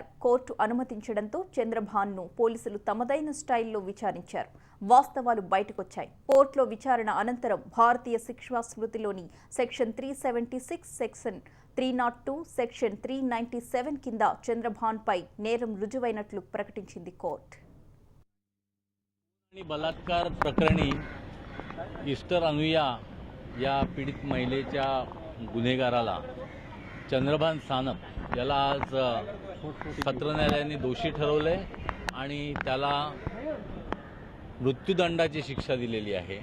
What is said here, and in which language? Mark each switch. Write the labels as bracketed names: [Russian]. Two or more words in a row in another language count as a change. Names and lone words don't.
[Telugu] కోర్టు అనుమతించడంతో చంద్రభాన్ను పోలీసులు తమదైన స్టైల్లో విచారించారు. వాస్తవాలు బయటకొచ్చాయి. కోర్టులో విచారణ అనంతరం భారతీయ శిక్షా స్మృతిలోని సెక్షన్ 376, సెక్షన్ 302, సెక్షన్ 397 కింద చంద్రభాన్పై నేరం రుజువైనట్లు ప్రకటించింది కోర్టు. [Marathi] बलात्कार प्रकरणी इस्टर अनुया या पीडित महिलेच्या गुन्हेगाराला चंद्रभान सानप याला आज सत्र न्यायालयाने दोषी ठरवले आणि त्याला मृत्यूदंडाची शिक्षा दिलेली आहे.